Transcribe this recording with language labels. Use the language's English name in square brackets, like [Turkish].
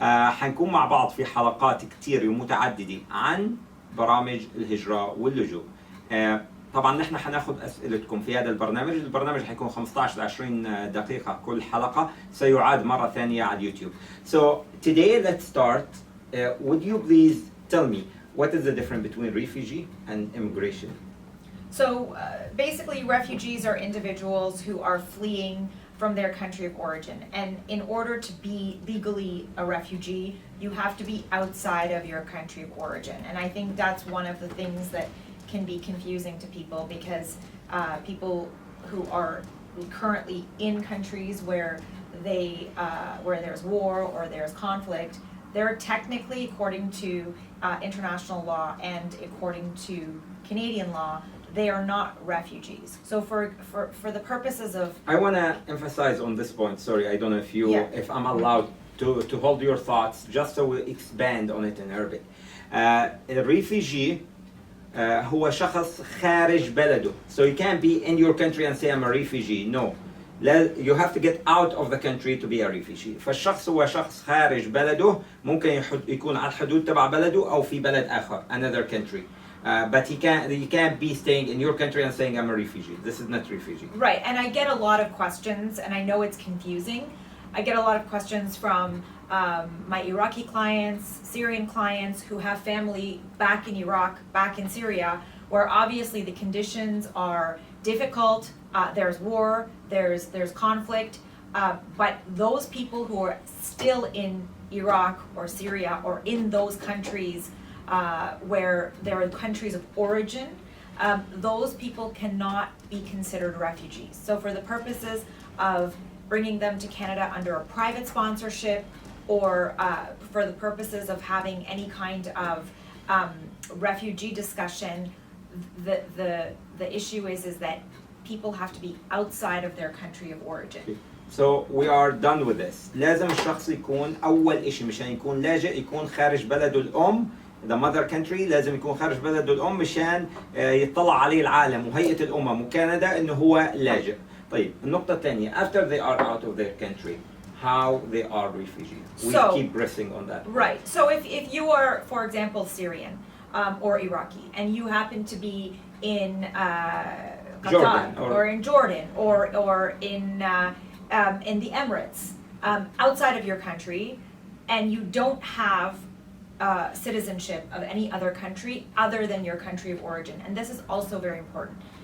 [Arabic] حنكون مع بعض في حلقات كتير ومتعددة عن برامج الهجرة واللجوء. طبعا نحن حناخذ اسئلتكم في هذا البرنامج حيكون 15 ل 20 دقيقة كل حلقة، سيعاد مرة ثانية على اليوتيوب. [English] So today let's start. Would you please tell me what is the difference between refugee and immigration? So basically refugees are individuals who are fleeing from their country of origin, and in order to be legally a refugee you have to be outside of your country of origin, and I think that's one of the things that can be confusing to people, because people who are currently in countries where there's war or there's conflict, they're technically, according to international law and according to Canadian law, they are not refugees. So for the purposes of... I want to emphasize on this point. Sorry, I don't know if I'm allowed to hold your thoughts, just so we expand on it in Arabic. A refugee [Arabic] هو شخص خارج بلده. [English] So you can't be in your country and say I'm a refugee. No. You have to get out of the country to be a refugee. [Arabic] فالشخص هو شخص خارج بلده، ممكن يكون على الحدود تبع بلده أو في بلد آخر, [English] another country. But you can't be staying in your country and saying I'm a refugee. This is not refugee. Right, and I get a lot of questions, and I know it's confusing. I get a lot of questions from my Iraqi clients, Syrian clients who have family back in Iraq, back in Syria, where obviously the conditions are difficult. There's war, there's conflict, but those people who are still in Iraq or Syria or in those countries where there are countries of origin, those people cannot be considered refugees. So for the purposes of bringing them to Canada under a private sponsorship, or for the purposes of having any kind of refugee discussion, the issue is that people have to be outside of their country of origin. So we are done with this. [Arabic] لازم الشخص يكون أول إشي مشان يكون لاجئ يكون خارج بلده الأم. [English] The mother country [Arabic] لازم يكون خارج بلده الأم مشان يطلع عليه العالم وهيئة الأمم وكندا إنه هو لاجئ. طيب النقطة الثانية [English] after they are out of their country how they are refugees. We keep pressing on that. Right. So if you are, for example, Syrian or Iraqi, and you happen to be in Qatar or in Jordan or in the Emirates, outside of your country, and you don't have citizenship of any other country other than your country of origin, and this is also very important.